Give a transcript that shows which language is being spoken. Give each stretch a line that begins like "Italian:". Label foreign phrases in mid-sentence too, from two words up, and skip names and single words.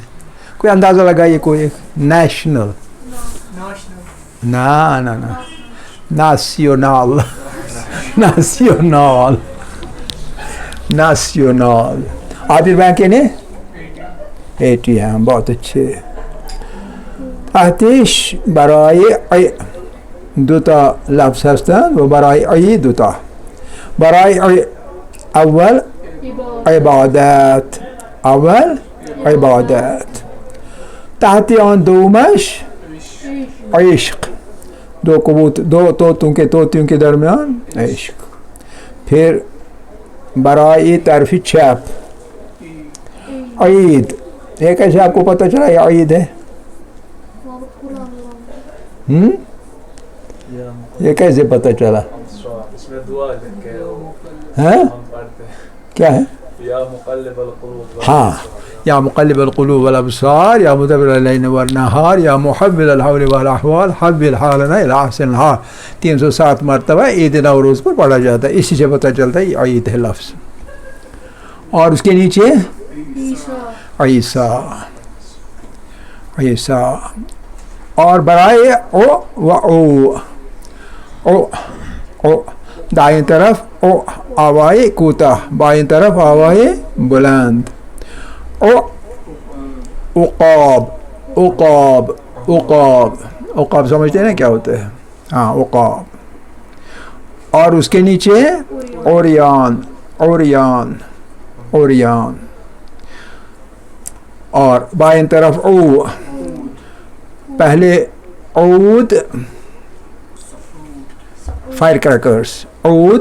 Urdu: کوئی اندازہ لگائیے کوئی.
Persian: نیشنل. نا نا نا ناسیونال. ناسیونال. ناسیونال. عابر بینک
Urdu: یعنی ATM. بہت اچھے.
Persian: تحتش برای دوتا لفظ هستند و برای ای دوتا. برای اول عبادت. اول عبادت. تحت آن دومش عشق.
Urdu: دو طوطوں کے درمیان عشق.
Persian: پھر برای طرف چپ عید.
Urdu: یہ کیسے آپ کو پتہ چلا یہ عید ہے؟ یہ کیسے پتہ چلا؟ ہاں کیا ہے؟
Arabic: ہاں یا مقلب القلوب والابصار یا مدبر اللیل والنہار یا محول الحول والاحوال حول حالنا الی احسن الحال.
Urdu: 307 مرتبہ عید نوروز پر پڑھا جاتا ہے. اسی سے پتہ چلتا ہے یہ عید ہے لفظ. اور اس کے نیچے عیسیٰ. عیسیٰ. اور برائے او و او. او او دائیں طرف او آوائے کوتاہ، بائیں طرف آوائے بلند. او عقاب. عقاب. عقاب. عقاب سمجھتے ہیں نا کیا ہوتا ہے؟ ہاں عقاب. اور اس کے نیچے اوریان. اوریان. اوریان. اور بائیں طرف او. پہلے عود
English: fire crackers.
Urdu: عود.